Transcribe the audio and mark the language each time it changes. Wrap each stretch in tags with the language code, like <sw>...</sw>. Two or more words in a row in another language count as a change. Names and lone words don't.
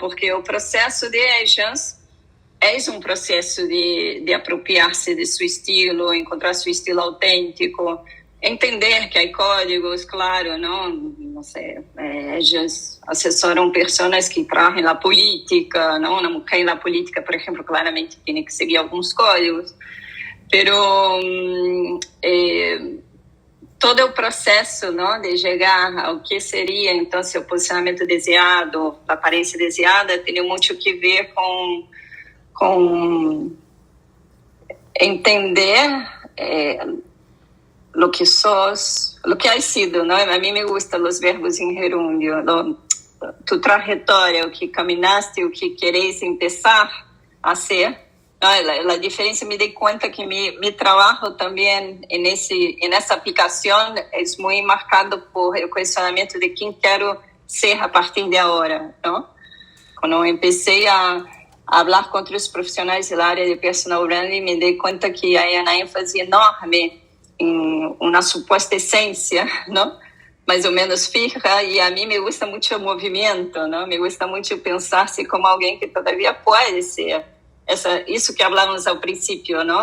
<pt>Porque o processo de agents é um processo de apropriar-se de seu estilo, encontrar seu estilo autêntico, entender que há códigos, claro, não sei, eles assessoram pessoas que trabalham na política, não, na mulher na política, por exemplo, claramente tem que seguir alguns códigos, pero todo o processo, não, de chegar ao que seria, então, seu posicionamento desejado, a aparência desejada, tem muito que ver com entender</pt> <es>lo que sos, lo que has sido, ¿no? A mí me gustan los verbos en gerundio, tu</es> <pt>trajetória, o que caminaste, o que queres</pt> <es>empezar a ser, ¿no? La diferencia, me di cuenta que mi trabajo también en esa aplicación es muy marcado por el cuestionamiento de quién quiero ser a partir de ahora, ¿no? Cuando empecé a hablar</es> <pt>com outros profissionais da área de personal branding, me dei conta que há uma ênfase enorme em uma suposta essência, não? Mais ou menos fija, e a mim</pt> <es>me gusta</es> <pt>muito o movimento, não?</pt> <es>Me gusta</es> <pt>muito pensar-se como alguém que todavia pode ser isso que falávamos ao princípio, não?</pt>